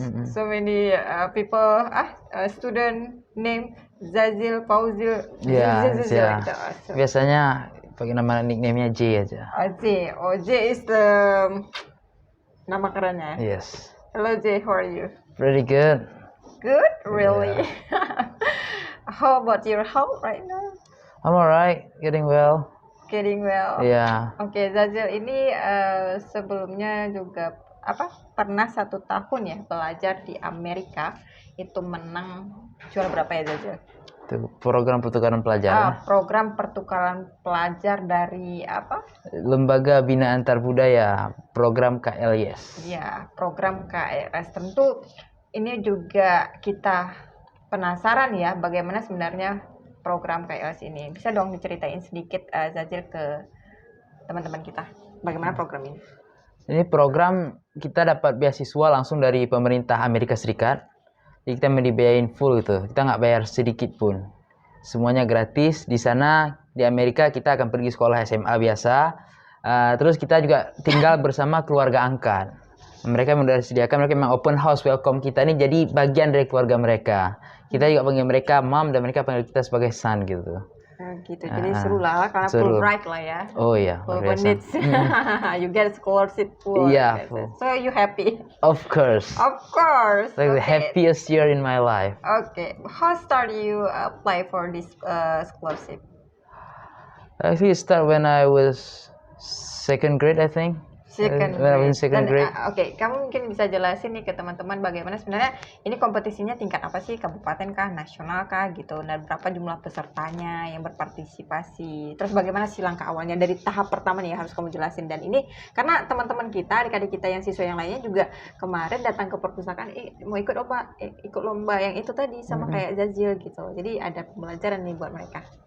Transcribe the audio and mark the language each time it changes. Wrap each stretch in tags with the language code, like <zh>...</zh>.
<en>So many people, student name Zazil, Fauzil,</en> <id>Ya, Zazil. ya. Biasanya pakai nama nickname-nya J aja. J.</id> <en>Oh, J is the</en> <id>nama kerennya.</id> <en>Yes. Hello J, how are you? Pretty good. Good, really. How about your health right now? I'm alright, getting well. Getting well. Yeah.</en> <id>Oke, Zazil ini sebelumnya juga pernah 1 tahun ya belajar di Amerika, itu menang juara berapa ya Zazil? Itu program pertukaran pelajar. Program pertukaran pelajar dari apa? Lembaga Bina Antar Budaya, program KLS. Iya, program KLS. Tentu ini juga kita penasaran ya bagaimana sebenarnya program KLS ini. Bisa dong diceritain sedikit Zazil ke teman-teman kita bagaimana program ini? Ini program kita dapat beasiswa langsung dari pemerintah Amerika Serikat. Jadi kita dibiayain full gitu. Kita nggak bayar sedikit pun. Semuanya gratis. Di sana di Amerika kita akan pergi sekolah SMA biasa. Terus kita juga tinggal bersama keluarga angkat. Mereka sudah disediakan, mereka memang</id> <en>open house welcome</en> <id>kita ini jadi bagian dari keluarga mereka. Kita juga panggil mereka mom dan mereka panggil kita sebagai son gitu. Gitu. Jadi seru lah karena</id> <en>full ride</en> <id>lah ya. Oh iya.</id> <en>Full needs. You get scholarship full. Yeah. So you happy? Of course. Of course. Like the happiest year in my life. Okay. How start you apply for this scholarship? Actually, it start when I was second grade, I think. Second grade.</en> <id>Oke, kamu mungkin bisa jelasin nih ke teman-teman bagaimana sebenarnya ini kompetisinya tingkat apa sih, kabupaten kah, nasional kah gitu, dan berapa jumlah pesertanya yang berpartisipasi, terus bagaimana sih langkah awalnya dari tahap pertama nih harus kamu jelasin. Dan ini karena teman-teman kita, adik-adik kita yang siswa yang lainnya juga kemarin datang ke perpustakaan mau ikut lomba yang itu tadi sama kayak Zazil gitu, jadi ada pembelajaran nih buat mereka.</id>